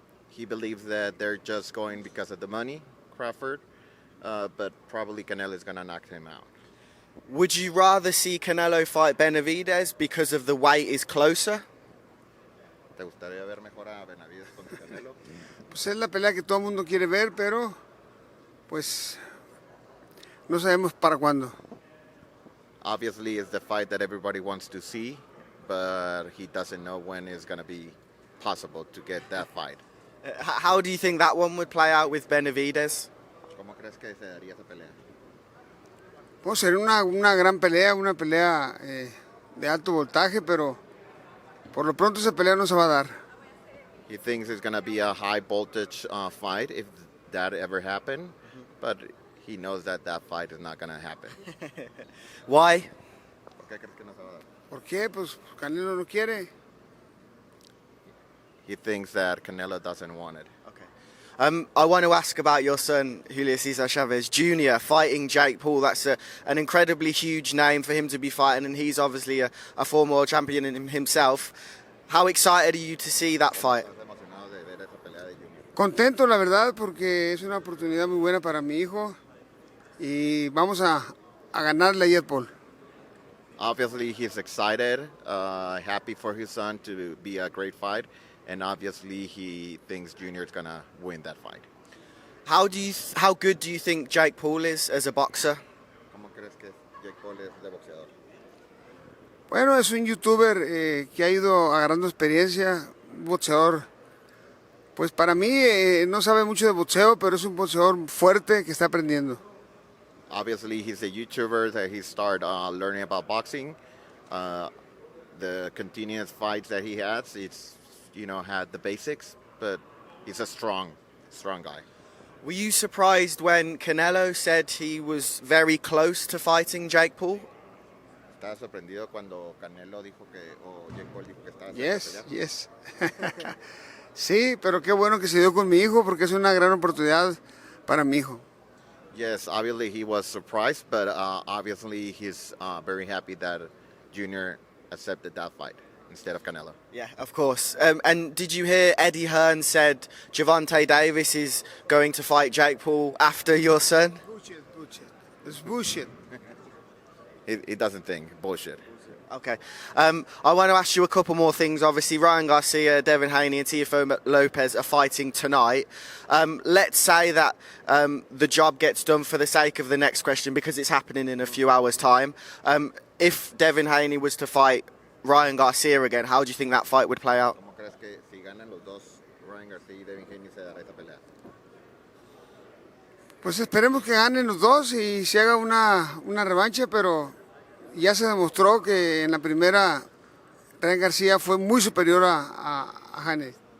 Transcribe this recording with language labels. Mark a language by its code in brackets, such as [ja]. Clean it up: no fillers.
[en] He believes that they're just going because of the money, Crawford, but probably Canelo is going to knock him out. Would you rather see Canelo fight Benavidez because of the weight is closer? [es] ¿Te gustaría ver mejor a Benavidez contra Canelo? Pues es la pelea que todo el mundo quiere ver, pero pues no sabemos para cuándo. [en] Obviously, it's the fight that everybody wants to see, but he doesn't know when it's going to be possible to get that fight. How do you think that one would play out with Benavidez? [es] ¿Cómo crees que se daría esa pelea? Pues sería una gran pelea, una pelea de alto voltaje, pero por lo pronto esa pelea no se va a dar. [en] He thinks it's going to be a high voltage fight if that ever happened, but he knows that fight is not going to happen. Why? [es] ¿Por qué crees que no se va a dar? ¿Por qué? Pues Canelo no quiere. [en] He thinks that Canelo doesn't want it. I want to ask about your son, Julio Cesar Chavez Jr., fighting Jake Paul. That's an incredibly huge name for him to be fighting, and he's obviously a former world champion in himself. How excited are you to see that fight? [es] Contento, la verdad, porque es una oportunidad muy buena para mi hijo y vamos a ganarle a Jake Paul. [en] Obviously, he's excited, happy for his son to be a great fight. And obviously, he thinks Junior is gonna win that fight. How good do you think Jake Paul is as a boxer? [es] ¿Cómo crees que Jake Paul es de boxeador? Bueno, es un youtuber que ha ido agarrando experiencia, un boxeador. Pues para mí no sabe mucho de boxeo, pero es un boxeador fuerte que está aprendiendo. [en] Obviously, he's a YouTuber that he started learning about boxing. The continuous fights that he has, it's had the basics, but he's a strong guy. Were you surprised when Canelo said he was very close to fighting Jake Paul? ¿Estás sorprendido cuando Canelo dijo o Jake Paul dijo que estaba cerca de pelear? Yes. [es] Sí, pero qué bueno que se dio con mi hijo porque es una gran oportunidad para mi hijo. [en] Yes, obviously he was surprised, but obviously he's very happy that Jr. accepted that fight instead of Canelo. Yeah, of course. And did you hear Eddie Hearn said Gervonta Davis is going to fight Jake Paul after your son? Bullshit. It's bullshit. He doesn't think bullshit. Okay. I want to ask you a couple more things. Obviously, Ryan Garcia, Devin Haney, and Teofimo Lopez are fighting tonight. Let's say that the job gets done for the sake of the next question because it's happening in a few hours' time. If Devin Haney was to fight Ryan Garcia again, how do you think that fight would play out? [es] ¿Cómo crees que si ganan los dos, Ryan Garcia y Devin Haney se dará esa pelea? Pues esperemos que ganen los dos y se haga una revancha, pero ya se demostró que en la primera Ryan García fue muy superior a Haney.